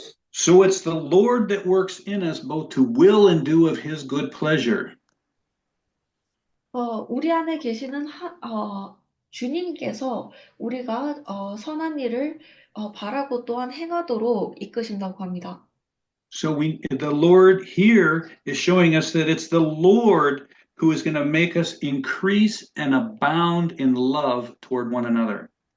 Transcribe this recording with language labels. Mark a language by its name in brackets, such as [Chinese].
[English] So it's the Lord that works in us both to will and do of his good pleasure. [Korean] 우리 안에 계시는 주님께서 우리가 선한 일을 바라고 또한 행하도록 이끄신다고 합니다. [English] So the Lord here is showing us that it's the Lord who is going to make us increase and abound in love toward one another.